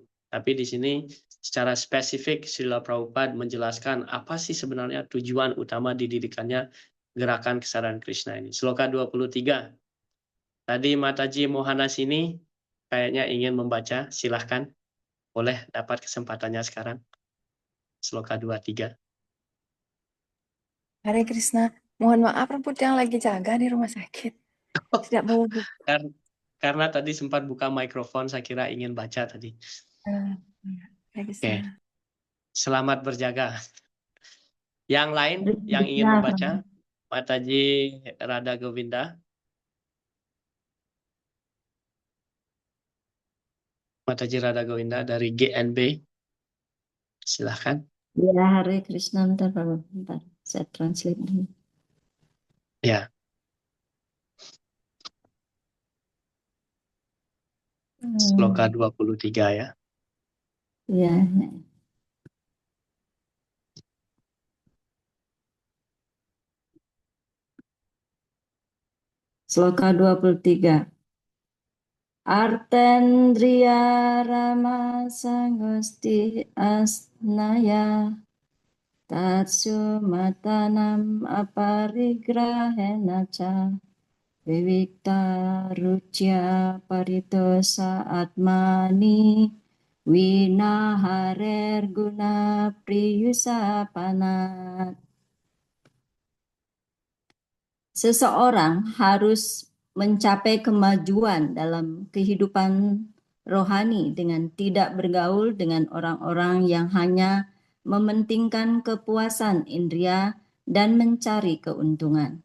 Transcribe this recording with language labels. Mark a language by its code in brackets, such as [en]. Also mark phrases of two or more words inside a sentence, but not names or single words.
[id] Tapi di sini secara spesifik Srila Prabhupada menjelaskan apa sih sebenarnya tujuan utama didirikannya gerakan kesadaran Krishna ini. Sloka 23. Tadi Mataji Mohanas ini kayaknya ingin membaca, silahkan. Boleh dapat kesempatannya sekarang. Sloka 23. Hare Krishna, mohon maaf Rambut yang lagi jaga di rumah sakit. Tidak mau buka. Karena tadi sempat buka mikrofon, saya kira ingin baca tadi. Hare Krishna. Oke. Selamat berjaga. Yang lain yang ingin membaca, Mataji Radha Govinda. Mataji Radha Govinda dari GNB. Silahkan. Ya, Hare Krishna, bentar, saya translate dulu. Ya. Sloka 23 ya. Ya. Sloka 23. [sa] Artendriya Rama Sangosti Asnaya Tatsu Matanam Aparigrahena Cha Vivikta Ruchya Paritosa Atmani Winaharer Guna Priyusa Panat. [id] Seseorang harus mencapai kemajuan dalam kehidupan rohani dengan tidak bergaul dengan orang-orang yang hanya mementingkan kepuasan indera dan mencari keuntungan.